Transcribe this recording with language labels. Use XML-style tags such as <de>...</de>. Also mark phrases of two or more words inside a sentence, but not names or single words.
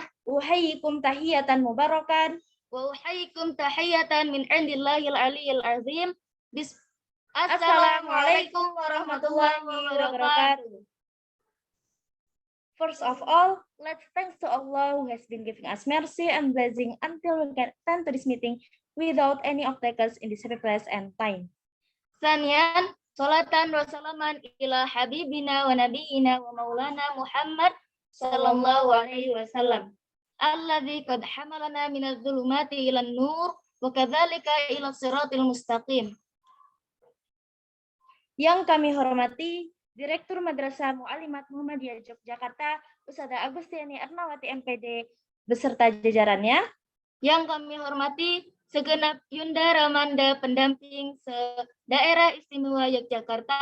<ar>أحييكم تحية مباركة. وأحييكم تحية من عند الله العلي العظيم. السلام عليكم ورحمة الله وبركاته.</ar> <en>First of all, let's thanks to Allah who has been giving us mercy and blessing until we can attend to this meeting without any obstacles in this happy place and time.</en> <ar>ثانيا صلاة وسلاما إلى حبيبنا ونبينا ومولانا محمد صلى الله عليه وسلم. الذي قد حملنا من الظلمات إلى النور وكذلك إلى صراط المستقيم.</ar> <id>Yang kami hormati Direktur Madrasah Mu'allimat Muhammadiyah Yogyakarta, Ustadzah Agustiani Ernawati MPD beserta jajarannya. Yang kami hormati segenap Yunda Ramanda pendamping se-Daerah Istimewa Yogyakarta.</id>